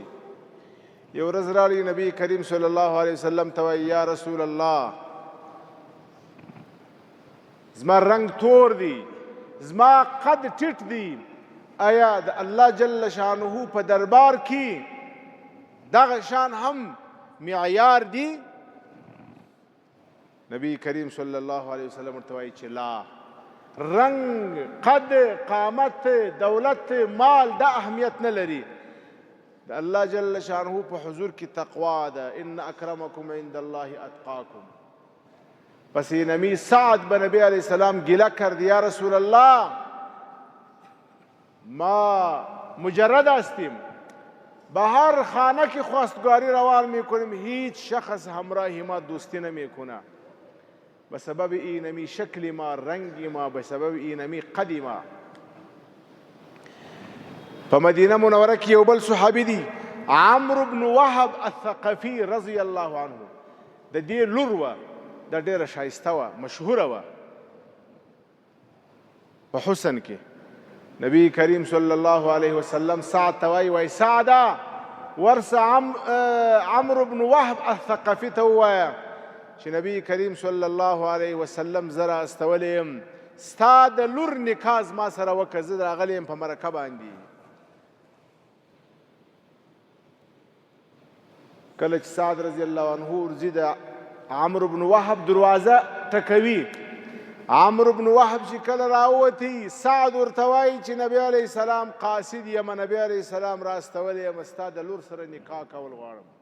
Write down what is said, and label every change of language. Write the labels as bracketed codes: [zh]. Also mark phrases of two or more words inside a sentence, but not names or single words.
[ps] یو ورځ راغی نبی کریم [ar] صلی الله علیه وسلم [ps] ته وایي [ar] یا رسول الله [ps] زما رنګ تور دی، زما قد ټیټ دی، آیا د الله [ar] جل شانه [ps] په دربار کې دغه شان هم معیار دی؟ نبی کریم [ar] صلی الله علیه وسلم [ps] ورته وایي چې لا، رنگ، قد، قامت، دولت، مال دا اهمیت نه لري. د الله [ar] جل شانه [ps] په حضور کې تقوا ده. [ar] ان اکرمکم عند الله اتقاکم. [fa] پس نمی سعد به نبی [ar] علیه السلام [fa] گله کرد [ar] یا رسول الله [fa] ما مجرد هستیم، به هر خانه که خواستگاری روان میکنیم هیچ شخص همراه ما دوستی نمیکنه، به سبب اینمی شکل ما، رنگ ما، به سبب اینمی قد ما. [ps] په مدینه منوره کې یو بل صحابي دی عمرو بن وهب الثقفي [ar] رضی الله عنه. [ps] د دې لور وه، د ډېره ښایسته وه، مشهوره وه په حسن کې. نبی کریم [ar] صلی الله علیه وسلم [ps] سعد ته وایي سعده ورسه عمرو بن وهب الثقفي ته ووایه چې نبی کریم [ar] صلی الله علیه وسلم [ps] زه راستولی یم، ستا د لور نکاح زما سره وکړه، زه راغلی یم په مرکه باندې. کله چې سعد [ar] رضی الله عنه [ps] ورځي د عمرو بن وهب دروازه ټکوي، عمرو بن وهب چې کله راووتی سعد ورته وایي چې نبی [ar] علیه السلام [ps] قاصد یم، نبی [ar] علیه السلام [ps] راستولی یم، ستا د لور سره نکاح کول غواړم.